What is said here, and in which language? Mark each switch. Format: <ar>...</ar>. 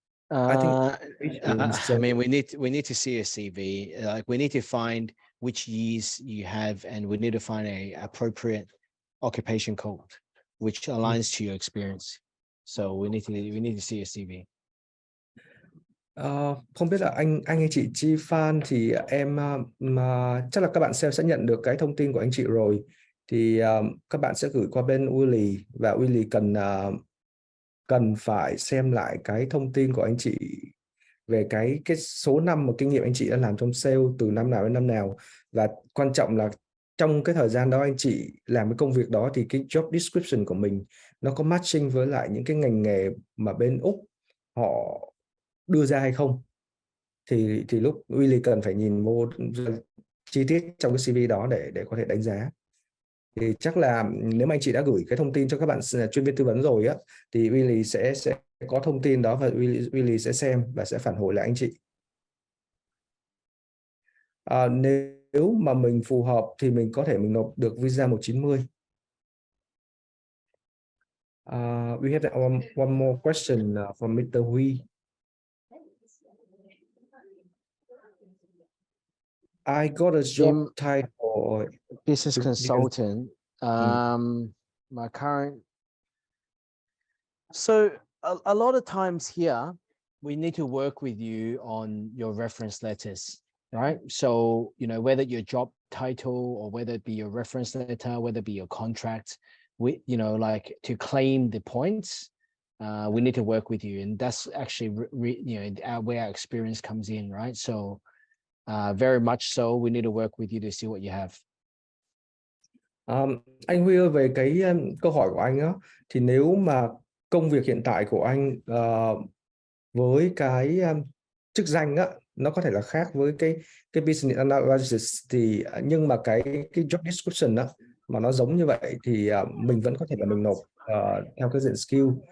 <en>I think I mean, we need to see a CV. Like, we need to find which years you have, and we need to find a appropriate occupation code which aligns to your experience. So we need to see a CV.</en> <vi>Không biết là anh hay chị Chi Phan thì em mà chắc là các bạn sẽ nhận được cái thông tin của anh chị rồi, thì các bạn sẽ gửi qua bên Willy, và Willy cần phải xem lại cái thông tin của anh chị về cái số năm mà kinh nghiệm anh chị đã làm trong sale từ năm nào đến năm nào, và quan trọng là trong cái thời gian đó anh chị làm cái công việc đó thì cái job description của mình nó có matching với lại những cái ngành nghề mà bên Úc họ đưa ra hay không. Thì lúc Willy cần phải nhìn vô chi tiết trong cái CV đó để có thể đánh giá. Thì chắc là nếu mà anh chị đã gửi cái thông tin cho các bạn chuyên viên tư vấn rồi á, thì Willy sẽ có thông tin đó, và Willy sẽ xem và sẽ phản hồi lại anh chị. Nếu mà mình phù hợp thì mình có thể mình nộp được visa 190.</vi> <en>We have one more question from Mr. Huy. I got a job title business consultant. My current. So a lot of times here, we need to work with you on your reference letters, right? So, you know, whether your job title or whether it be your reference letter, whether it be your contract, we, you know, like to claim the points, we need to work with you. And that's actually, where our experience comes in, right? So very much so, we need to work with you to see what you have.</en> <vi>Anh Huy ơi, về cái câu hỏi của anh á, thì nếu mà công việc hiện tại của anh với cái chức danh á, nó có thể là khác với cái business analysis, thì nhưng mà cái job description á mà nó giống như vậy thì mình vẫn có thể là mình nộp theo cái diện skill.</vi>